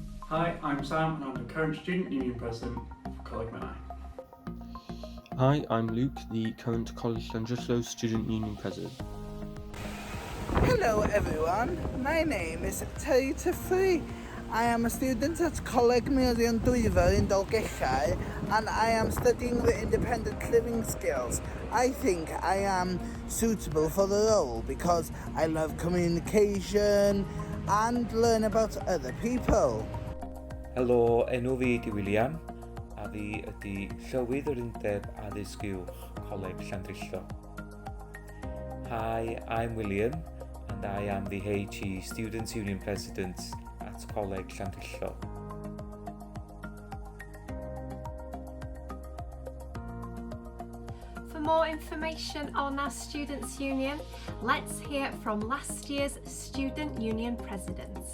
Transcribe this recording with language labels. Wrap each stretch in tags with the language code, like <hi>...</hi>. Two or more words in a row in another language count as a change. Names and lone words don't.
<en>Hi, I'm Sam and I'm the current Student Union President for Coleg Menai. Hi, I'm Luke, the current College Llandrillo Student Union President. Hello everyone, my name is Terry Tiffrey. I am a student at Coleg Llandrillo in Dolgellau and I am studying the independent living skills. I think I am suitable for the role because I love communication and learn about other people.</en> <cy>Helo, enw fi ydi William, a fi ydi Llywydd yr Undeb Addysg Uwch, Coleg Llandrillo.</cy> <en>Hi, I'm William, and I am the HE Student Union President at Coleg Llandrillo. For more information on our Students' Union, let's hear from last year's Student Union Presidents.</en>